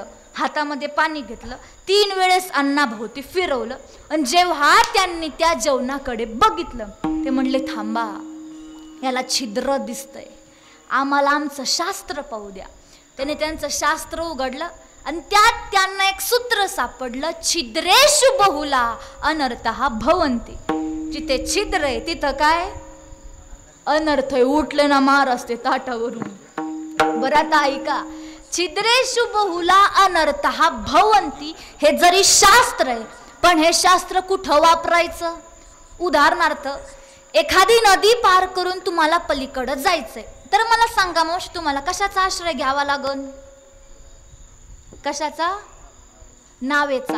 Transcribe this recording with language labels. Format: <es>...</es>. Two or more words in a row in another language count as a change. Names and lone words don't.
<mr>हातामध्ये पाणी घेतलं, 3 वेळेस अन्नाभोवती फिरवलं. आणि जेव्हा त्यांनी त्या जेवणाकडे बघितलं ते म्हणले थांबा, याला छिद्र दिसतंय, आम्हाला आमचं शास्त्र पाहू द्या. त्याने त्यांचं शास्त्र उघडलं आणि त्यात त्यांना एक सूत्र सापडलं,</mr> <sa>छिद्रेषु बहुला अनर्थः भवन्ति.</sa> <mr>जिथे छिद्र आहे तिथं काय अनर्थ आहे. उठलं ना मार असते ताटावरून. बरं आता ऐका,</mr> <sa>छिद्रेषु बहुला अनर्थः भवन्ति</sa> <mr>हे जरी शास्त्र आहे, पण हे शास्त्र कुठं वापरायचं? उदाहरणार्थ एखादी नदी पार करून तुम्हाला पलीकडे जायचंय, तर मला सांगा मावशी, तुम्हाला कशाचा आश्रय घ्यावा लागल? कशाचा? नावेचा.</mr>